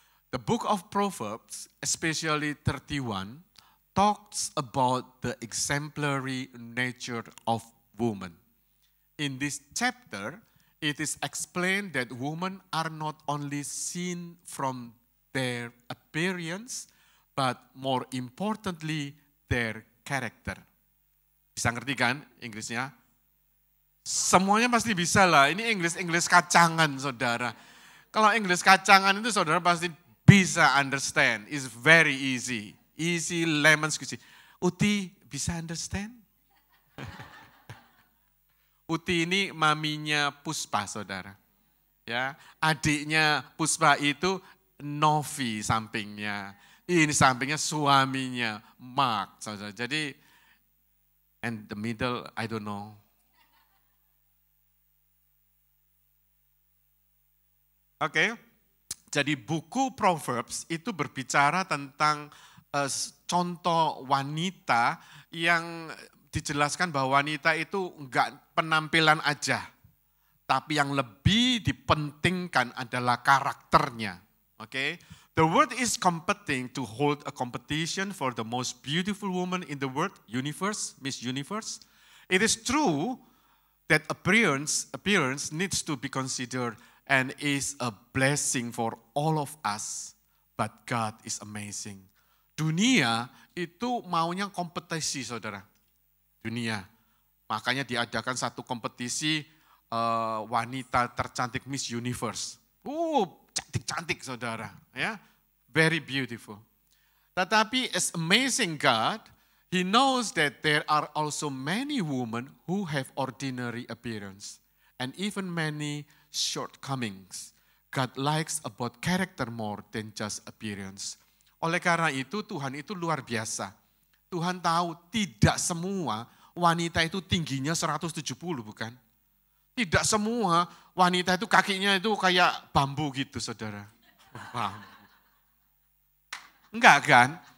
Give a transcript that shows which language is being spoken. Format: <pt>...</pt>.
<en>The book of Proverbs, especially 31, talks about the exemplary nature of woman. In this chapter, it is explained that women are not only seen from their appearance, but more importantly, their character.</en> <id>Bisa ngerti kan Inggrisnya? Semuanya pasti bisa lah. Ini Inggris kacangan, saudara. Kalau Inggris kacangan itu saudara pasti bisa understand.</id> <en>It's very easy. Easy lemon squeezy.</en> <id>Uti bisa</id> <en>understand?</en> <id>Uti ini maminya Puspa, saudara. Ya, adiknya Puspa itu Novi sampingnya. Ini sampingnya suaminya Mark, saudara. Jadi,</id> <en>and the middle, I don't know.</en> <id>Oke, jadi buku Proverbs itu berbicara tentang contoh wanita yang dijelaskan bahwa wanita itu enggak penampilan aja, tapi yang lebih dipentingkan adalah karakternya.</id> <en>Oke, the world is competing to hold a competition for the most beautiful woman in the world, universe, Miss Universe. It is true that appearance needs to be considered and is a blessing for all of us. But God is amazing.</en> <id>Dunia itu maunya kompetisi, saudara. Dunia. Makanya diadakan satu kompetisi wanita tercantik Miss Universe. Cantik-cantik, saudara. Ya,</id> <en>very beautiful.</en> <id>Tetapi</id> <en>as amazing God, He knows that there are also many women who have ordinary appearance. And even many shortcomings. God likes about character more than just appearance.</en> <id>Oleh karena itu Tuhan itu luar biasa. Tuhan tahu tidak semua wanita itu tingginya 170 bukan? Tidak semua wanita itu kakinya itu kayak bambu gitu, saudara. Bambu. Enggak kan?</id>